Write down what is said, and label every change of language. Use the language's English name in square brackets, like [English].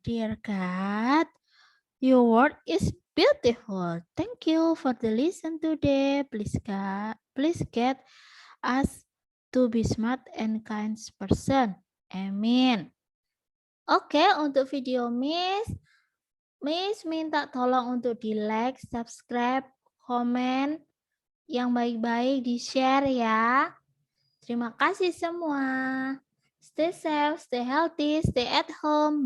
[English] Dear God, your word is beautiful. Thank you for the lesson today. Please get us to be smart and kind person. Amen. [Indonesian] Oke, untuk video Miss minta tolong untuk di-like, subscribe, komen, yang baik-baik di-share ya. Terima kasih semua. [English] Stay safe, stay healthy, stay at home.